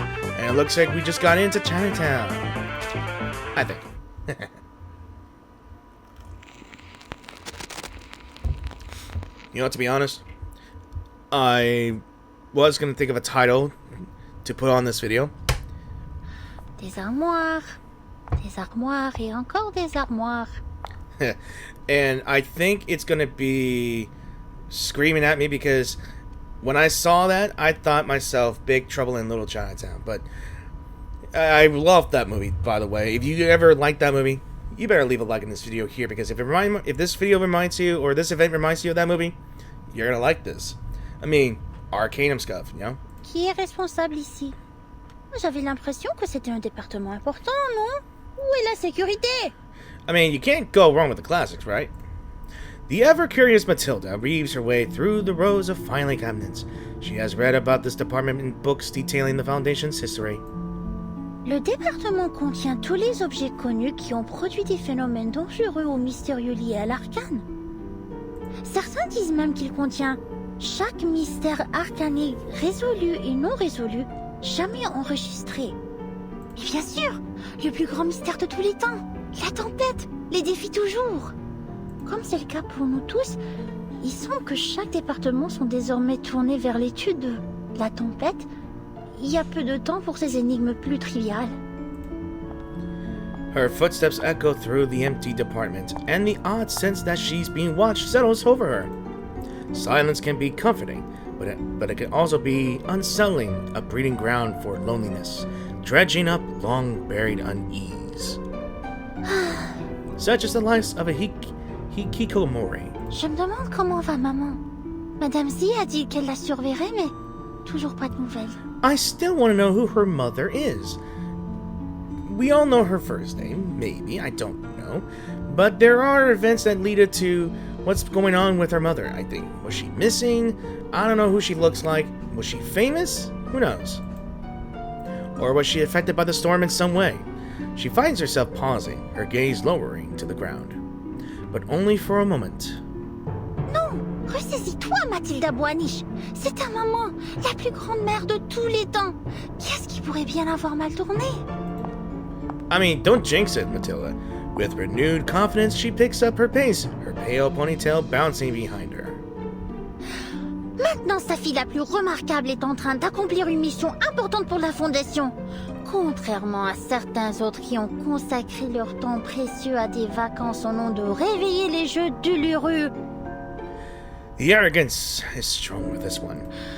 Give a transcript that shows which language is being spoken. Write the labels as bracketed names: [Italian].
[English] And it looks like we just got into Chinatown. I think. You know, to be honest, I was going to think of a title to put on this video. [French] Des armoires et encore des armoires. [English] And I think it's going to be screaming at me because when I saw that, I thought myself Big Trouble in Little Chinatown. But I loved that movie, by the way. If you ever liked that movie, you better leave a like in this video here, because if this video reminds you, or this event reminds you of that movie, you're going to like this. I mean, Arcanum stuff, you know? [French] Qui est responsable ici? J'avais l'impression que c'était un département important, non? Où est la sécurité? [English] I mean, you can't go wrong with the classics, right? The ever-curious Matilda weaves her way through the rows of filing cabinets. She has read about this department in books detailing the Foundation's history. [French] Le département contient tous les objets connus qui ont produit des phénomènes dangereux ou mystérieux liés à l'arcane. Certains disent même qu'il contient chaque mystère arcanique résolu et non résolu, jamais enregistré. Et bien sûr, le plus grand mystère de tous les temps, la tempête, les défie toujours. Comme c'est le cas pour nous tous, il semble que chaque département sont désormais tournés vers l'étude de la tempête. Il y a peu de temps pour ces énigmes plus triviales. [English] Her footsteps echo through the empty department, and the odd sense that she's being watched settles over her. Silence can be comforting, but it can also be unsettling, a breeding ground for loneliness, dredging up long-buried unease. Such is the life of a hikikomori. [French] Je me demande comment va maman. Madame Z a dit qu'elle la surveillerait, mais toujours pas de nouvelles. [English] I still want to know who her mother is. We all know her first name, maybe, I don't know. But there are events that lead it to what's going on with her mother, I think. Was she missing? I don't know who she looks like. Was she famous? Who knows? Or was she affected by the storm in some way? She finds herself pausing, her gaze lowering to the ground. But only for a moment. [French] Non! Ressaisis-toi, Mathilda Boaniche! C'est ta maman, la plus grande mère de tous les temps! Qu'est-ce qui pourrait bien avoir mal tourné? [English] I mean, don't jinx it, Matilda. With renewed confidence, she picks up her pace, her pale ponytail bouncing behind her. [French] Maintenant, sa fille la plus remarquable est en train d'accomplir une mission importante pour la Fondation. Contrairement à certains autres qui ont consacré leur temps précieux à des vacances au nom de réveiller les jeux douloureux. [English] The arrogance is strong with this one.